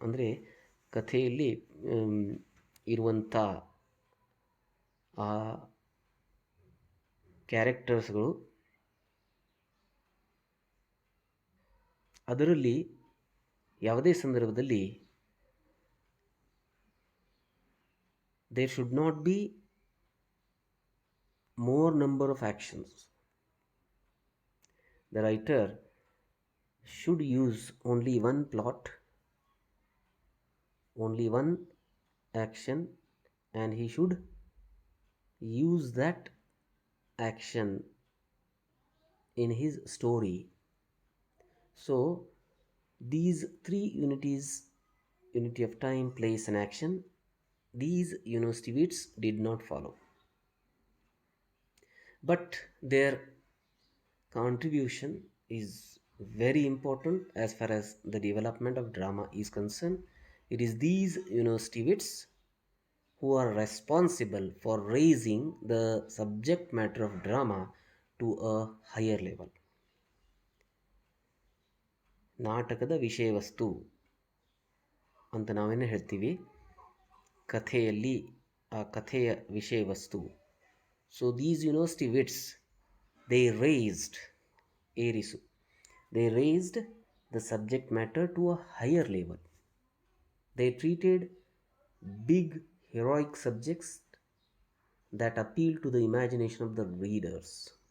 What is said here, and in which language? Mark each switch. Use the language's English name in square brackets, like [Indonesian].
[Kannada] ಅಂದರೆ ಕಥೆಯಲ್ಲಿ ಇರುವಂಥ ಆ ಕ್ಯಾರೆಕ್ಟರ್ಸ್ಗಳು ಅದರಲ್ಲಿ ಯಾವುದೇ ಸಂದರ್ಭದಲ್ಲಿ [English] There should not be more number of actions. The writer should use only one plot, only one action, and he should use that action in his story. So these three unities, unity of time, place, and action, these Stevens did not follow, but their contribution is very important as far as the development of drama is concerned. It is these Stevens who are responsible for raising the subject matter of drama to a higher level. [Kannada] ನಾಟಕದ ವಿಷಯ ವಸ್ತು ಅಂತ ನಾವೇನು ಹೇಳ್ತೀವಿ, ಕಥೆಯಲ್ಲಿ ಆ ಕಥೆಯ ವಿಷಯ ವಸ್ತು. [English] so these Stevens, they raised [Kannada] ಏರಿಸು [English] they raised the subject matter to a higher level. They treated big heroic subjects that appeal to the imagination of the readers.